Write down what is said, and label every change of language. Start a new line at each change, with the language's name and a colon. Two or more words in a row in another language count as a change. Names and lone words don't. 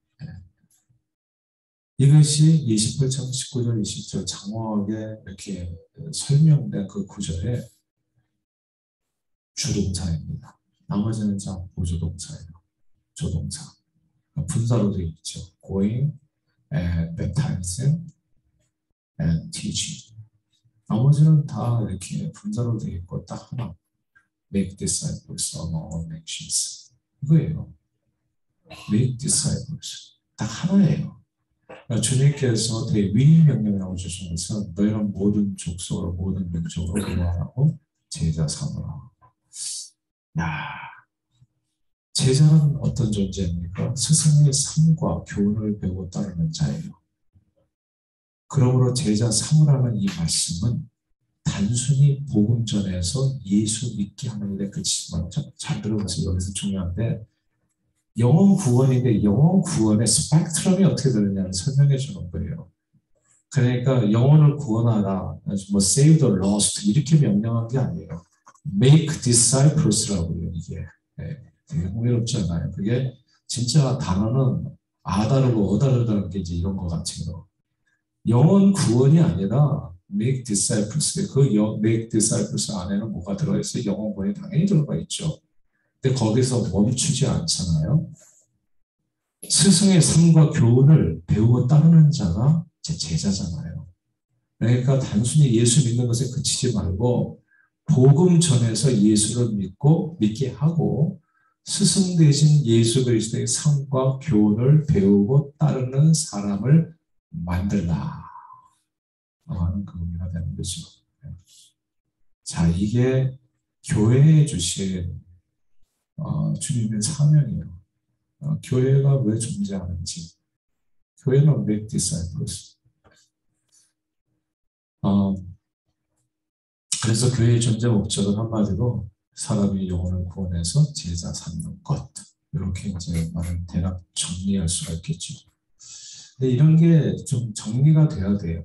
Korean: 이것이 28장 19절 20절 장황하게 이렇게 설명된 그 구절의 주동사입니다. 나머지는 다 보조동사예요. 조동사. 분사로 되어 있죠.
English: going and baptizing and teaching.
Korean: 나머지는 다 이렇게 분사로 되어 있고 딱 하나
English: make disciples among all nations.
Korean: 이거예요.
English: make disciples.
Korean: 딱 하나예요. 그러니까 주님께서 되게 위임명령이라고 주신 것은 너희는 모든 족속으로 모든 민족으로 교환하고 제자 삼으라. 야, 제자는 어떤 존재입니까? 스승의 삶과 교훈을 배우고 따르는 자예요. 그러므로 제자 삼으라는 이 말씀은 단순히 복음 전에서 예수 믿게 하는 일에 그치지 말고 잘 들어보세요. 여기서 중요한데 영혼 구원인데 영혼 구원의 스펙트럼이 어떻게 되느냐를 설명해 주는 거예요. 그러니까 영혼을 구원하라, 뭐
English: save the lost
Korean: 이렇게 명령한 게 아니에요.
English: make disciples라고요.
Korean: 이게 되게 흥미롭지 않아요. 그게 진짜 단어는 아다르고 어다르다는 게 이제 이런 것 같아요. 영혼 구원이 아니라
English: make disciples.
Korean: 그
English: make disciples
Korean: 안에는 뭐가 들어있어요? 영혼 구원이 당연히 들어가 있죠. 근데 거기서 멈추지 않잖아요. 스승의 삶과 교훈을 배우고 따르는 자가 제 제자잖아요. 그러니까 단순히 예수 믿는 것에 그치지 말고 복음 전에서 예수를 믿고 믿게 하고 스승 대신 예수 그리스도의 삶과 교훈을 배우고 따르는 사람을 만들라 하는 그 의미가 되는 거죠. 자, 이게 교회에 주신 주님의 사명이에요. 교회가 왜 존재하는지. 교회는
English: make disciples.
Korean: 그래서 교회의 존재 목적은 한마디로 사람이 영혼을 구원해서 제자 삼는 것. 이렇게 이제 말을 대략 정리할 수가 있겠죠. 근데 이런 게 좀 정리가 돼야 돼요.